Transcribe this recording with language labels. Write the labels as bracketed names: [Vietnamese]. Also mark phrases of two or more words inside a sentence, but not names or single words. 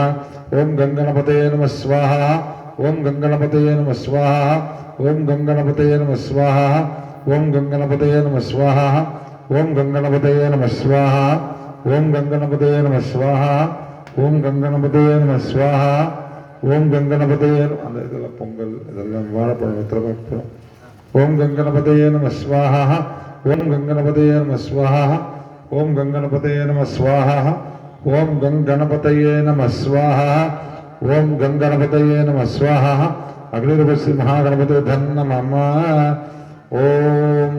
[Sanskrit] ओम गणपतये नमः स्वाहा। ओम गणपतये नमः स्वाहा। ओम गणपतये नमः स्वाहा। ओम गणपतये नमः स्वाहा। ओम गणपतये नमः स्वाहा। ओम गणपतये नमः स्वाहा। ओम गणपतये नमः स्वाहा। ओम गणपतये [Tamil] அந்த இதெல்லாம் பொங்கல் இதெல்லாம் வாழைப்பழம் வெத்தலை [Sanskrit] ओम गणपतये नमः स्वाहा। ओम गणपतये नमः स्वाहा। ओम गणपतये नमः स्वाहा। ओम गणपतये नमः स्वाहा। ओम गणपतये नमः स्वाहा। अग्निर्वश्री महागणपतये नमः।